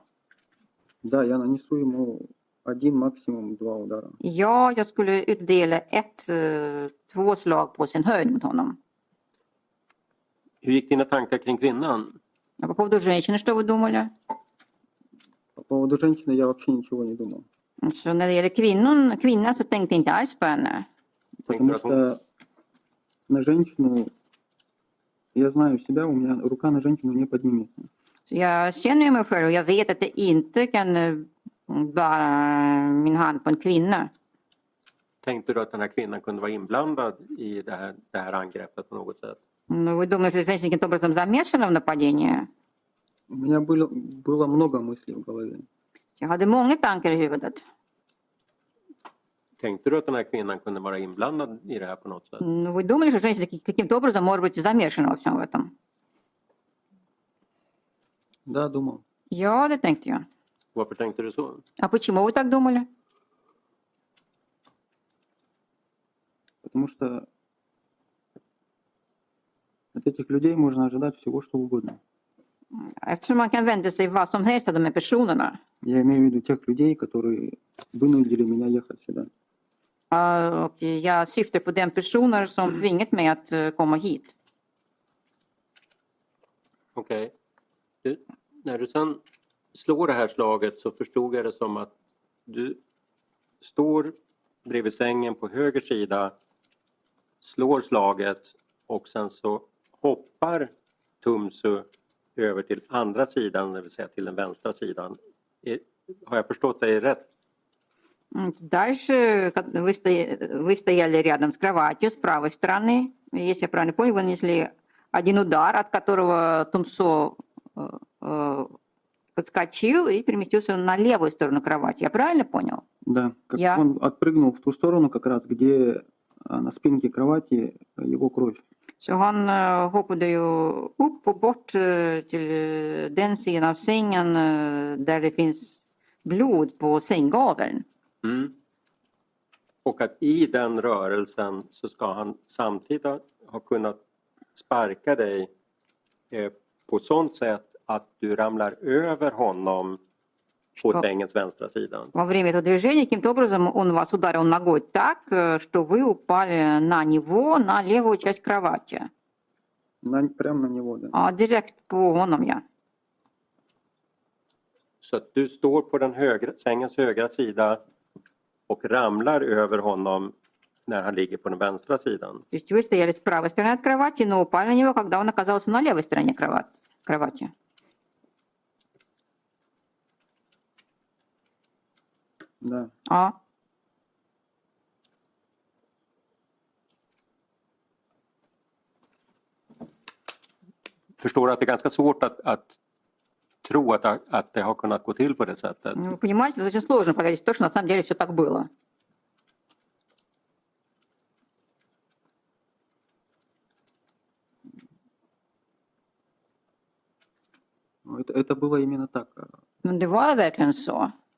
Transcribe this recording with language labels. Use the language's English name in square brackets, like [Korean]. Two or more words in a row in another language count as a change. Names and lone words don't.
[Russian] Да, я нанесу ему 1, максимум 2 удара. [Swedish] Ja, jag skulle utdela 2 slag på sin höjd mot honom. Hur gick dina tankar kring kvinnan? [Russian] А по поводу женщины, что вы думали? По поводу женщины я вообще ничего не думал. [Swedish] Så när det gäller kvinnan så tänkte jag inte alls på henne. [Russian] Потому что на женщину, я знаю себя, у меня рука на женщину не поднимется. [Swedish] Så jag känner mig själv och jag vet att jag inte kan bära min hand på en kvinna. Tänkte du att den här kvinnan kunde vara inblandad i det här angreppet på något sätt? [Russian] Но вы думаете, что женщина каким-то образом замешана в нападении? У меня было много мыслей в голове. [Swedish] Jag hade många tankar i huvudet. Tänkte du att den här kvinnan kunde vara inblandad i det här på något sätt? [Russian] Но вы думали, что женщина каким-то образом может быть замешана во всем этом? Да, думал. [Swedish] Ja, det tänkte jag. Varför tänkte du så? [Russian] А почему вы так думали? Потому что от этих людей можно ожидать всего, что угодно. [Swedish] Eftersom man kan vänta sig vad som helst av de här personerna. [Russian] Я имею в виду тех людей, которые вынудили меня ехать сюда. [Swedish] Och jag syftar på den personer som tvingat mig att komma hit. Okej. När du sen slår det här slaget så förstod jag det som att du står bredvid sängen på höger sida, slår slaget och sen så hoppar Tumsu över till andra sidan, det vill säga till den vänstra sidan. Har jag förstått dig rätt? [Russian] Дальше вы стояли рядом с кроватью с правой стороны. Если я правильно понял, вы нанесли один удар, от которого Тумсо подскочил и переместился на левую сторону кровати. Я правильно понял? Да, он отпрыгнул в ту сторону, как раз где на spinke kровати его kровь. [Swedish] Så han hoppade ju upp och bort till den sidan av sängen där det finns blod på sänggaveln. Mm. Och att i den rörelsen så ska han samtidigt ha kunnat sparka dig på sånt sätt att du ramlar över honom på sängens vänstra sida. [Russian] Во время этого движения каким-то образом он вас ударил ногой так, что вы упали на него, на левую часть кровати. Прямо на него, да. [Swedish] Ja, direkt på honom, ja. Så att du står på den sängens högra sida och ramlar över honom när han ligger på den vänstra sidan. [Russian] То есть вы стояли с правой стороны от кровати, но упали на него, когда он оказался на левой стороне кровати. Да. [Swedish] Ja. Förstår du att det är ganska svårt att tro att det har kunnat gå till på det sättet? [Russian] Вы понимаете, очень сложно поверить в то, что на самом деле все так было. Это было именно так. [Swedish] Men det var verkligen så.